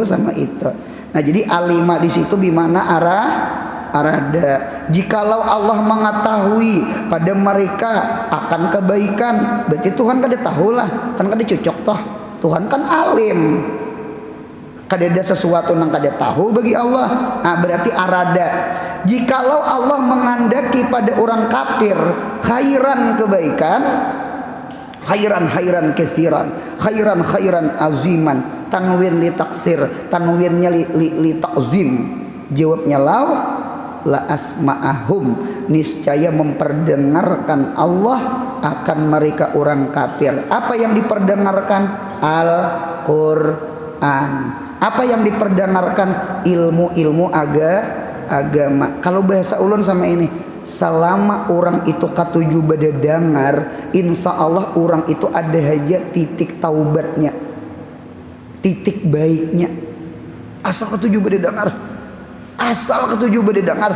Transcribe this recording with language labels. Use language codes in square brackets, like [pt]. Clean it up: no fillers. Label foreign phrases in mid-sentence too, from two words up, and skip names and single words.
[bjn] Nah, jadi alima di situ bimana arada. [id] Jikalau Allah mengetahui pada mereka akan kebaikan, berarti Tuhan kada tahulah, kan kada cocok toh. Tuhan kan alim, kada ada sesuatu yang kada tahu bagi Allah. Nah, berarti arada. Jikalau Allah menghendaki pada orang kafir khairan kebaikan, [ar] خيرا كثيرا خيرا عظيما, تنوين للتكثير, [id] tanwinnya [ar] للتعظيم, [id] jawabnya [ar] لأسمعهم, [id] niscaya memperdengarkan Allah akan mereka orang kafir. Apa yang diperdengarkan? Al-Quran. Apa yang diperdengarkan? Ilmu agama. [bjn] Kalau bahasa ulun sama ini, selama orang itu katuju bade dengar, [ar] إن شاء الله [bjn] orang itu ada aja titik taubatnya, titik baiknya. Asal katuju bade dengar, asal ketujuh bade dengar.